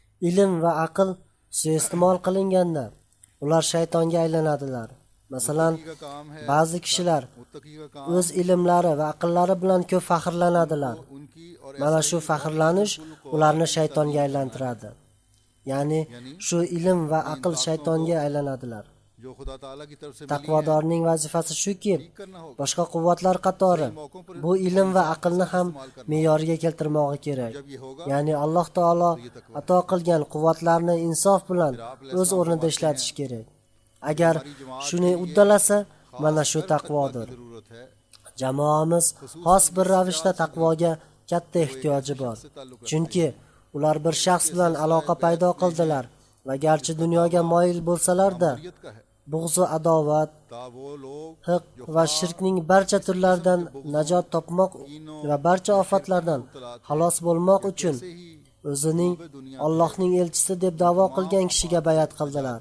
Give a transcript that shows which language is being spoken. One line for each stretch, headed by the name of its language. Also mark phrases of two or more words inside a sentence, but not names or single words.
Uzbek: Ilm va aql suiiste'mol qilinganda ular shaytonga aylanadilar. Masalan,
Urdu: متقی کا کام ہے,
Uzbek: ba'zi kishilar
Urdu: متقی کا کام
Uzbek: o'z ilmlari va aqllari bilan ko'p faxrlanadilar.
Urdu: ان کی اور
Uzbek: Mana shu faxrlanish ularni shaytonga aylantiradi. Ya'ni shu ilm va aql shaytonga aylanadilar.
Urdu: جو خدا تعالیٰ کی طرف سے ملی ہے,
Uzbek: Taqvodorning vazifasi shuki,
Urdu: کرنا ہوگا.
Uzbek: boshqa quvvatlar qatori bu ilm va aqlni ham me'yoriga keltirmog'i kerak.
Urdu: جب یہ ہوگا
Uzbek: Ya'ni Alloh taolo ato qilgan quvvatlarni insof bilan o'z o'rnida ishlatish kerak. Agar shuni uddalasa, mana shu taqvodir. Jamoamiz xos bir ravishda taqvoga katta ehtiyoji bor. Chunki ular bir shaxs bilan aloqa paydo qildilar va garchi dunyoga moyil bo'lsalar-da, bug'zu adovat, hiq va shirkning barcha turlaridan najot topmoq va barcha ofatlardan xalos bo'lmoq uchun o'zining Allohning elchisi deb da'vo qilgan kishiga bayat qildilar.